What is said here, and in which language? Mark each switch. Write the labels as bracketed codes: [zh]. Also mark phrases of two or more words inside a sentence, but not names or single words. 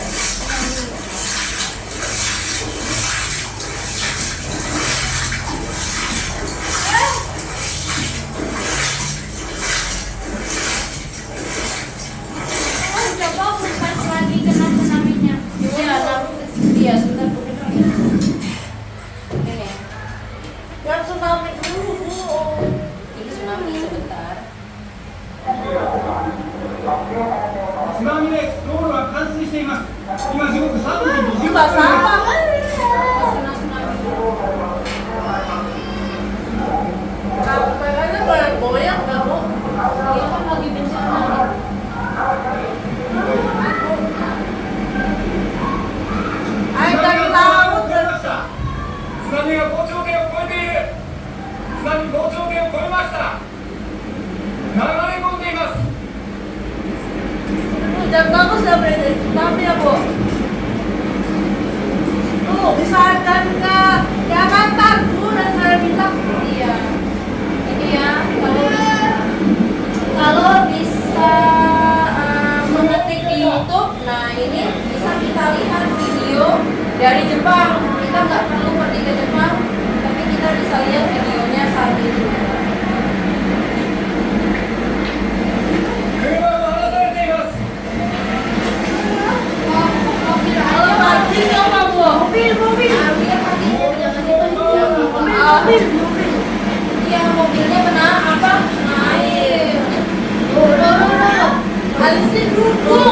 [id] Coba pas lagi kena tsunami-nya. iya, sebentar Bu. Ini ya, Yang tsunami dulu bu. ini tsunami sebentar. [ja] 津波で道路が冠水しています。今時刻3時 [id] Ini bahasa apa? Pas kena tsunami. Kayaknya goyang nggak bu? Dia kan lagi bencana. Air dari laut. [ja] 津波が防潮堤を越えている。津波防潮堤を越えました。流れ込んでいます。 [id] Hujan bagus ya berarti tsunami ya bu. Tuh misalkan ke Jakarta bu dan saya bilang Iya. Ini ya, kalau bisa mengetik di YouTube, nah ini bisa kita lihat video dari Jepang. Kita nggak perlu pergi ke Jepang, tapi kita bisa lihat videonya saat itu. [ja] 車が離されています。 [id] kalau banjir apa bu? Mobil. Nah, biar hatinya jangan itu. Mobil. Iya, mobilnya kena apa? Kena air. Alisin duduk.